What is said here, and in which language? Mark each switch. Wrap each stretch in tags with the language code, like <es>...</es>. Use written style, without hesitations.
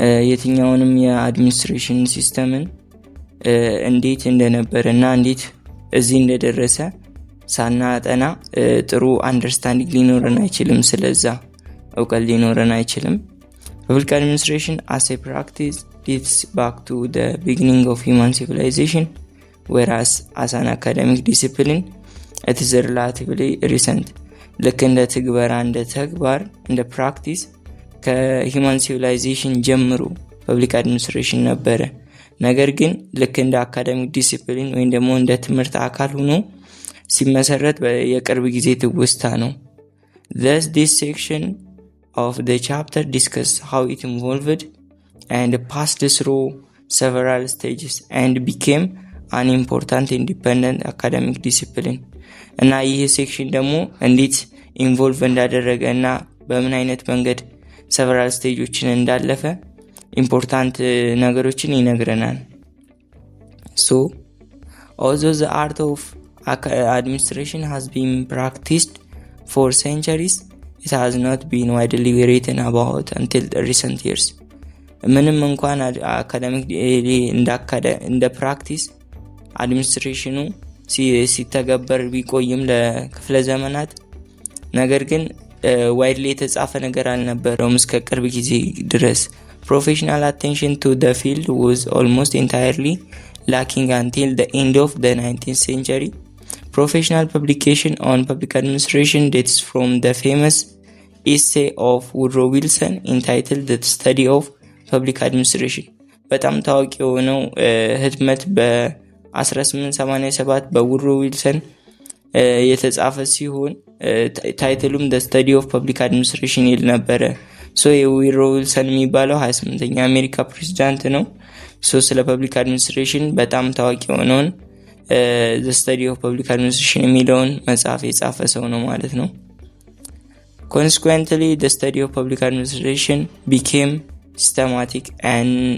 <am>የትኛውንም የአድሚኒስትሬሽን ሲስተምን እንዴት እንደነበረና እንዴት እዚህ እንደደረሰ ሳናጠና ጥሩ አንደርስታንዲንግ ሊኖረን አይችልም።</am> <en>ስለዛ እውቀት ሊኖረን አይችልም። Public administration as a practice dates back to the beginning of human civilization, whereas as an academic discipline it is relatively recent.</en> <am>ልክ እንደ ትግበራ እንደ ተግባር እንደ ፕራክቲስ ከሂውማን ሲቪላይዜሽን ጀምሮ ፐብሊክ አድሚኒስትሬሽን ነበረ። ነገር ግን ልክ እንደ አካዳሚክ ዲሲፕሊን ወይም ደግሞ እንደ ትምህርት አካል ሆኖ ሲመሰረት የቅርብ ጊዜ ትውስታ ነው።</am> <en>Thus this section of the chapter discuss how it evolved and passed through several stages and became an important independent academic discipline.</en> <am>እና ይህ ሴክሽን ደግሞ እንዴት ኢንቮልቭ እንዳደረገ እና በምን አይነት መንገድ several ስቴጆችን እንዳለፈ ኢምፖርታንት ነገሮችን ይነግረናል።</am> <en>Although the art of administration has been practiced for centuries, it has not been widely written about until the recent years.</en> <am>ምንም እንኳን አካዳሚክ እንደ ፕራክቲስ አድሚኒስትሬሽኑ ሲተገበር ቢቆይም ለክፍለ ዘመናት፣ ነገር ግን ዋይድሊ የተጻፈ ነገር አልነበረውም እስከ ቅርብ ጊዜ ድረስ።</am> <en>Professional attention to the field was almost entirely lacking until the end of the 19th century. Professional publication on public administration dates from the famous essay of Woodrow Wilson entitled The Study of Public Administration.</en> <am>በጣም ታዋቂ የሆነው ህትመት በ1887 በውድሮ ዊልሰን የተጻፈ ሲሆን ታይትሉም The Study of Public Administration ይል ነበረ። የውድሮ ዊልሰን የሚባለው 28ኛ አሜሪካ ፕሬዝዳንት ነው። ስለ ፐብሊክ አድሚኒስትሬሽን በጣም ታዋቂ የሆነውን The Study of Public Administration የሚለውን መጽሐፍ የጻፈ ሰው ነው ማለት ነው።</am> <en>Consequently, the study of public administration became systematic and</en>